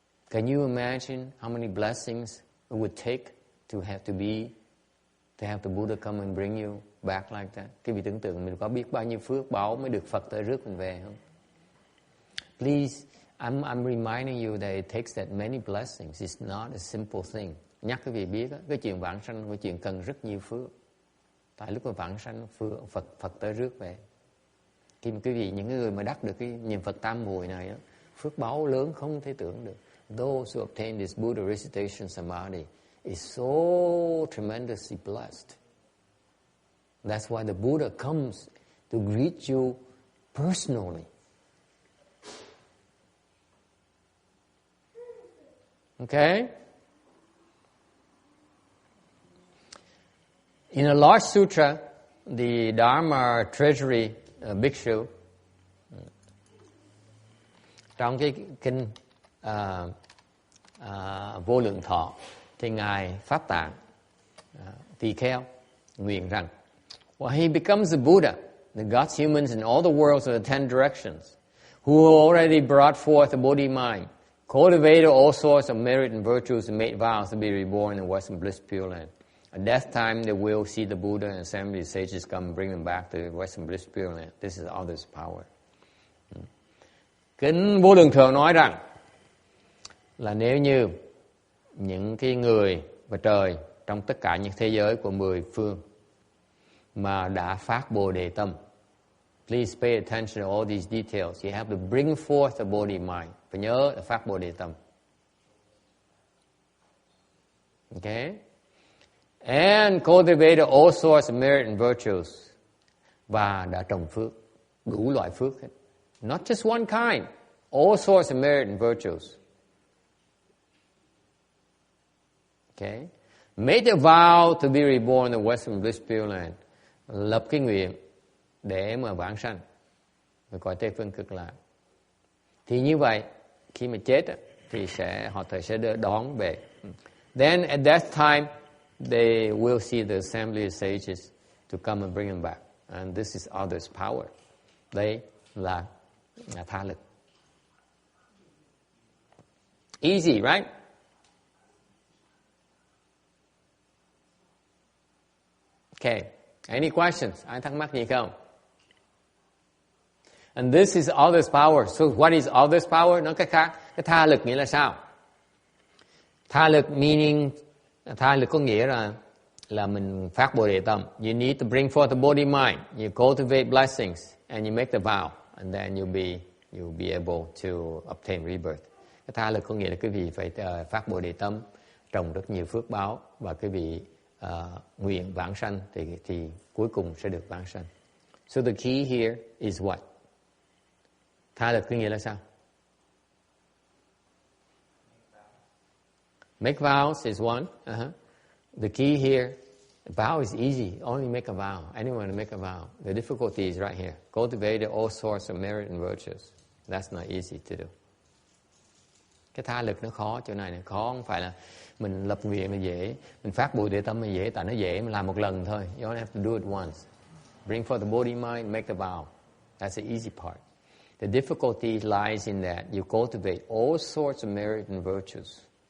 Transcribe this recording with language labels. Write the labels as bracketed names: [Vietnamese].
[English] Can you imagine how many blessings it would take to have the Buddha come and bring you back like that? [Vietnamese] Cái vị tưởng tượng mình có biết bao nhiêu phước báo mới được Phật tới rước mình về không? [English] Please, I'm reminding you that it takes that many blessings. It's not a simple thing. [Vietnamese] Nhắc quý vị biết, cái chuyện vãng sanh là chuyện cần rất nhiều phước. Tại lúc mà vãng sanh, Phật tới rước về. Khi mà quý vị, những người mà đắc được cái niệm Phật tam muội này, phước báo lớn không thể tưởng được. [English] Those who obtain this Buddha recitation samadhi is so tremendously blessed. That's why the Buddha comes to greet you personally. Okay? In a large sutra, the Dharma Treasury Bhikshu, [Vietnamese] trong cái kinh Vô Lượng Thọ, thì Ngài Pháp Tạng tỳ kheo nguyện rằng, [English] when he becomes a Buddha, the gods, humans, and all the worlds of the 10 directions, who already brought forth the Bodhi mind, cultivated all sorts of merit and virtues, and made vows to be reborn in Western Bliss Pureland. At death time, they will see the Buddha and assembly of sages come and bring them back to Western Bliss Pureland. This is others' power. [Vietnamese] Kinh Vô Lượng Thọ nói rằng là nếu như những cái người và trời trong tất cả những thế giới của 10 phương mà đã phát Bồ Đề tâm, [English] please pay attention to all these details. You have to bring forth the Bodhi mind. [Vietnamese] Phải nhớ là phát Bồ Đề tâm. [English] Okay? And cultivated all sorts of merit and virtues. [Vietnamese] Và đã trồng phước, đủ loại phước hết. [English] Not just one kind. All sorts of merit and virtues. Okay? Made a vow to be reborn in the Western Bliss Pureland. [Vietnamese] Lập cái nguyện để mà vãng sanh và cõi Tây phương Cực Lạc. Thì như vậy, khi mà chết thì họ sẽ đón về. [English] Then at that time, they will see the assembly of sages to come and bring them back. And this is others' power. [Vietnamese] Đây là tha lực. [English] Easy, right? Okay. Any questions? [Vietnamese] Ai thắc mắc gì không? [English] And this is others power. So what is others power? [Vietnamese] Nói cách khác, cái tha lực nghĩa là sao? Tha lực meaning, tha lực có nghĩa là mình phát Bồ Đề tâm. [English] You need to bring forth the body mind. You cultivate blessings and you make the vow, and then you'll be able to obtain rebirth. [Vietnamese] Cái tha lực có nghĩa là quý vị phải phát Bồ Đề tâm, trồng rất nhiều phước báo, và quý vị nguyện vãng sanh thì cuối cùng sẽ được vãng sanh. [English] So the key here is what? [Vietnamese] Tha lực có nghĩa là sao? [English] Make vows is one. The key here, vow is easy. Only make a vow. Anyone can make a vow. The difficulty is right here. Cultivate all sorts of merit and virtues. That's not easy to do. [Vietnamese] Cái tha lực nó khó, chỗ này là khó, không phải là mình lập nguyện là dễ, mình phát Bồ Đề tâm là dễ, tại nó dễ, mình làm một lần thôi. [English] You only have to do it once. Bring forth the body mind, make the vow. That's the easy part. The difficulty lies in that you cultivate all sorts of merit and virtues.